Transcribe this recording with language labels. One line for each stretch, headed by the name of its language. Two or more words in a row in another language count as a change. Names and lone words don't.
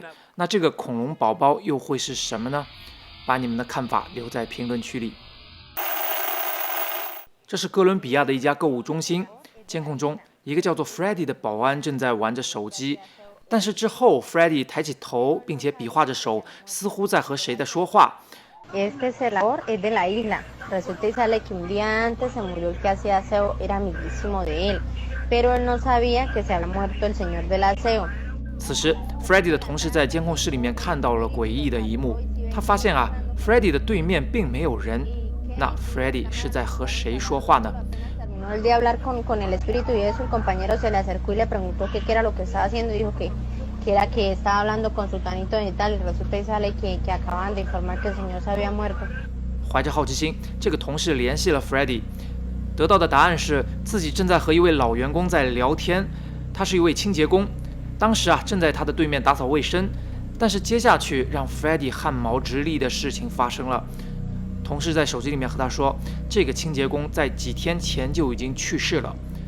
Chinese: 那这个恐龙宝宝又会是什么呢？把你们的看法留在评论区里。这是哥伦比亚的一家购物中心，监控中一个叫做 Freddy 的保安正在玩着手机，但是之后 Freddy 抬起头，并且比划着手，似乎在和谁在说话。
Spanish: Este celador es de la isla. Resulta y sale que un día antes se murió el que hacía aseo, era amiguísimo de él, pero él no sabía que se había muerto el señor del aseo.
Chinese: 此时 Freddy 的同事在监控室里面看到了诡异的一幕，他发现啊 Freddy 的对面并没有人，那 Freddy 是在和谁说话呢？
Spanish: Terminó el de hablar con el espíritu y eso, el compañero se le acercó y le preguntó qué era lo que estaba haciendo y dijo que era que estaba hablando con su tanito y tal, y resulta y sale que acaban de informar que el señor se había muerto.
Chinese: 怀着好奇心，这个同事联系了 Freddy， 得到的答案是自己正在和一位老员工在聊天，他是一位清洁工，当时啊正在他的对面打扫卫生，但是接下去让 Freddy 汗毛直立的事情发生了。同事在手机里面和他说，这个清洁工在几天前就已经去世了。